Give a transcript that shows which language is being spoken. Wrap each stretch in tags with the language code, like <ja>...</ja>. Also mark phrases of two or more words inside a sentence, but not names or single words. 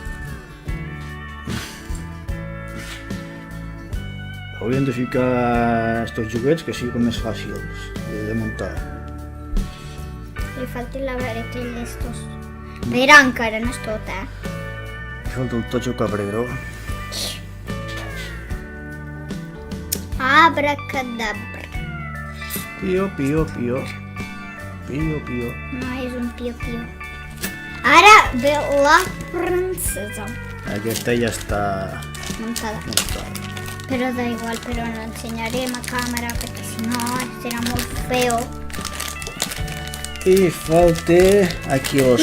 <ca>Hauríem de ficar estos joguets que siguin més fàcils de muntar. Li falta la vareta d'estos. Però encara no és tot, Falta el totxo cabrero. Abracadabra. Pio, pio, pio. Pio, pio. No és un pio-pio. Ara ve la princesa Aquesta ja està muntada. muntada. Però</ca> <es>da igual,</es> <ca>però no ensenyarem a càmera perquè si no serà molt feo. I falta aquí els</ca>